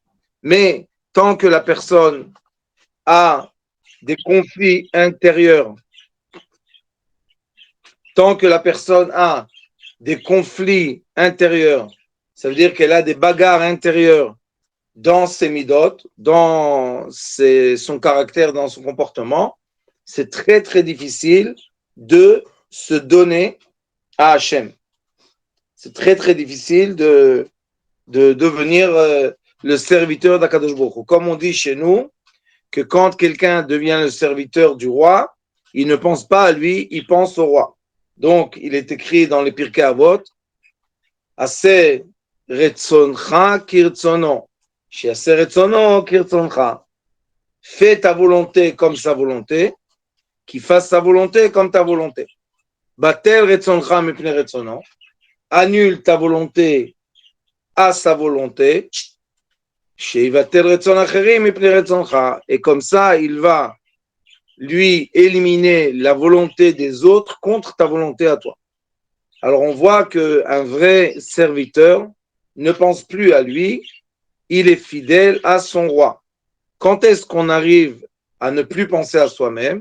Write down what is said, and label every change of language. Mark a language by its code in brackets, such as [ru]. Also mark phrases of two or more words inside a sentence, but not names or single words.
[fr] Mais tant que la personne a des conflits intérieurs, tant que la personne a des conflits intérieurs, ça veut dire qu'elle a des bagarres intérieures dans ses midot, dans son caractère, dans son comportement, c'est très très difficile de se donner à Hachem. C'est très très difficile de devenir le serviteur d'Akadosh Baruch Hu. Comme on dit chez nous, que quand quelqu'un devient le serviteur du roi, il ne pense pas à lui, il pense au roi. Donc, il est écrit dans les Pirkei Avot, [he] עשה רצונך כרצונו, שיעשה רצונו כרצונך. [fr] Fais ta volonté comme sa volonté, qu'il fasse sa volonté comme ta volonté. [he] בטל רצונך מפני רצונו, [fr] annule ta volonté à sa volonté, [he] שיבטל רצון אחרים מפני רצונך. [fr] Et comme ça, il va lui éliminer la volonté des autres contre ta volonté à toi. Alors on voit qu'un vrai serviteur ne pense plus à lui, il est fidèle à son roi. Quand est-ce qu'on arrive à ne plus penser à soi-même?